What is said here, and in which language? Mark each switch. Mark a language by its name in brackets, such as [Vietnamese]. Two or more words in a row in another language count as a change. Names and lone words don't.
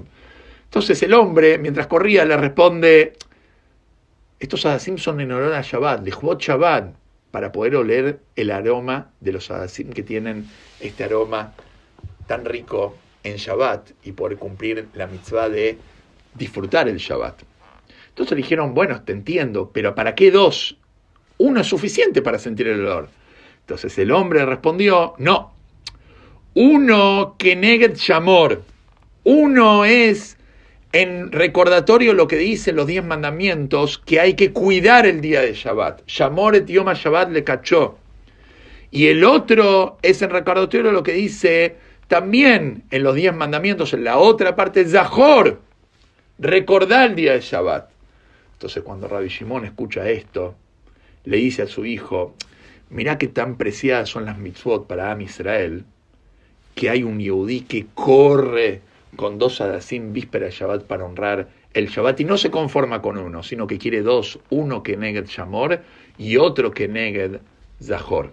[Spanish] Entonces el hombre, mientras corría, le responde: estos hadasim son en honor a Shabbat, [Hebrew] לכבוד שבת, [Spanish] para poder oler el aroma de los hadasim que tienen este aroma tan rico en Shabbat y poder cumplir la mitzvah de disfrutar el Shabbat. Entonces le dijeron: bueno, te entiendo, pero ¿para qué 2? Uno es suficiente para sentir el olor. Entonces el hombre respondió: no, uno [Hebrew] כנגד שמור, [Spanish] uno es en recordatorio lo que dicen los 10 mandamientos, que hay que cuidar el día de Shabbat. [Hebrew] שמור את יום השבת לקדשו. [Spanish] Y el otro es en recordatorio lo que dice también en los 10 mandamientos, en la otra parte, Zahor, recordar el día de Shabbat. Entonces cuando Rabbi Shimon escucha esto, le dice a su hijo: mirá qué tan preciadas son las mitzvot para [Hebrew] עם ישראל, [Spanish] que hay un yehudí que corre con 2 hadasim víspera de Shabbat para honrar el Shabbat, y no se conforma con uno, sino que quiere 2, uno que [Hebrew] נגד שמור [Spanish] y otro que [Hebrew] נגד זכור.